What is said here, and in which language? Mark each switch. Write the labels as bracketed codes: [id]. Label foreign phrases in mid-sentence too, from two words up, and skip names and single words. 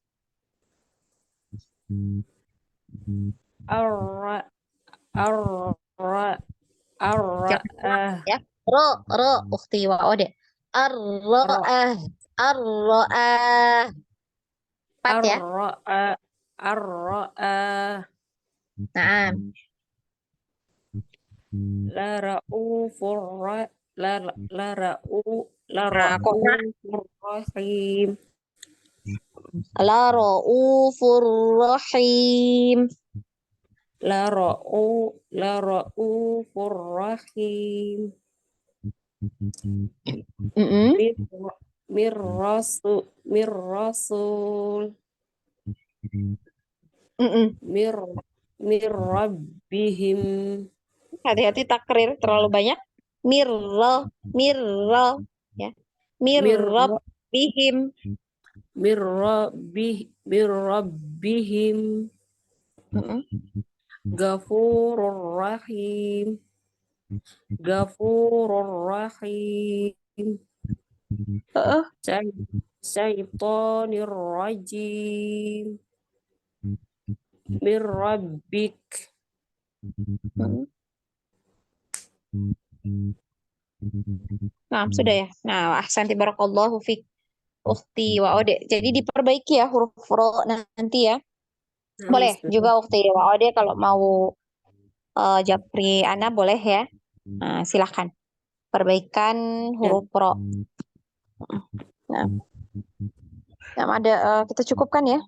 [id] Arra arra jangan keras arra'ah ya. Ukhti wa ode. Ar-ra'ah. Ar-ra'ah. Empat ya. arra'ah arra'ah Nah, la ra'ufur ra- la la ra'u la nah kok [ar] رؤوف رحيم لرؤوف رحيم. لرؤوف رحيم Mm-mm. mir mir rasul Mm-mm. mir mir rabbihim [id] Hati-hati takrir terlalu banyak. Mirra, mirra, ya. mir [ar] من ربهم. من ربهم Mm-mm. غفور رحيم غفور رحيم Heeh. الشيطان الرجيم من ربك [id] Mm-mm. Nah, sudah ya. Nah, [ar] أحسنت بارك الله فيك أختي wa ode. [id] Jadi diperbaiki ya huruf ro nanti ya. Nah, Boleh Ustazah. juga ukhti wa ode kalau mau japri ana boleh ya. Nah, silahkan. Perbaikan huruf ro. Nah, yang ada kita cukupkan ya.